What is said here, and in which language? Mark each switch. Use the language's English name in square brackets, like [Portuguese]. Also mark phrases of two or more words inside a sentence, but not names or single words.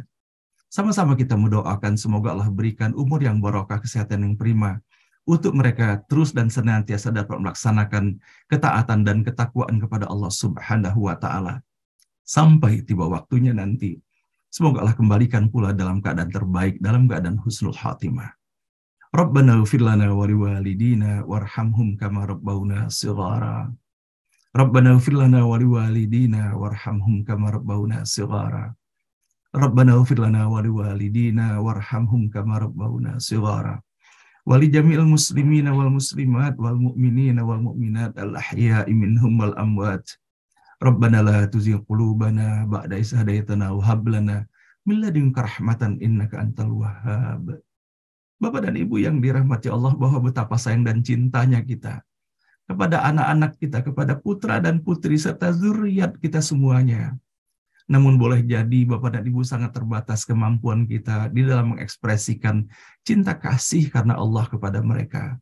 [Indonesian] Sama-sama kita mendoakan semoga Allah berikan umur yang barokah, kesehatan yang prima, untuk mereka terus dan senantiasa dapat melaksanakan ketaatan dan ketakwaan kepada Allah [Arabic] سبحانه وتعالى [Indonesian] sampai tiba waktunya nanti. Semoga Allah kembalikan pula dalam keadaan terbaik, dalam keadaan [Arabic] حسن الخاتمة. ربنا اغفر لنا ولوالدينا وارحمهم كما ربونا صغارا. ربنا اغفر لنا ولوالدينا وارحمهم كما ربونا صغارا. ربنا اغفر لنا ولوالدينا وارحمهم كما ربونا صغارا. ولجميع المسلمين والمسلمات والمؤمنين والمؤمنات الأحياء منهم والأموات. ربنا لا تزغ قلوبنا بعد إذ هديتنا وهب لنا من لدنك رحمة إنك أنت الوهاب. [Indonesian] Bapak dan Ibu yang dirahmati Allah, bahwa betapa sayang dan cintanya kita kepada anak-anak kita, kepada putra dan putri serta zuriat kita semuanya. Namun boleh jadi Bapak dan Ibu sangat terbatas kemampuan kita di dalam mengekspresikan cinta kasih karena Allah kepada mereka.